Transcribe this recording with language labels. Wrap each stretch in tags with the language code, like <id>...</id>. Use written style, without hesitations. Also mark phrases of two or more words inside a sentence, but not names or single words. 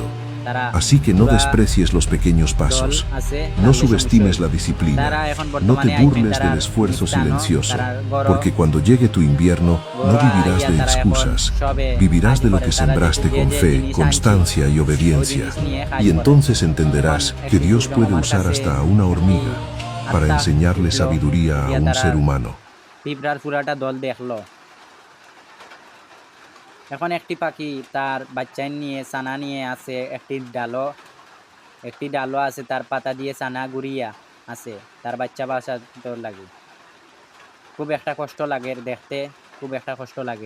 <es>Así que no desprecies los pequeños pasos, no subestimes la disciplina, no te burles del esfuerzo silencioso, porque cuando llegue tu invierno no vivirás de excusas, vivirás de lo que sembraste con fe, constancia y obediencia. Y entonces entenderás que Dios puede usar hasta a una hormiga para enseñarle sabiduría a un ser humano.</es> <bn>এখন একটি পাখি তার বাচ্চা নিয়ে ছানা নিয়ে আছে একটি ডালো আছে, তার পাতা দিয়ে ছানা গুড়িয়া আছে তার বাচ্চা বাসাতে লাগে। খুব একটা কষ্ট লাগে দেখতে, খুব একটা কষ্ট লাগে।</bn>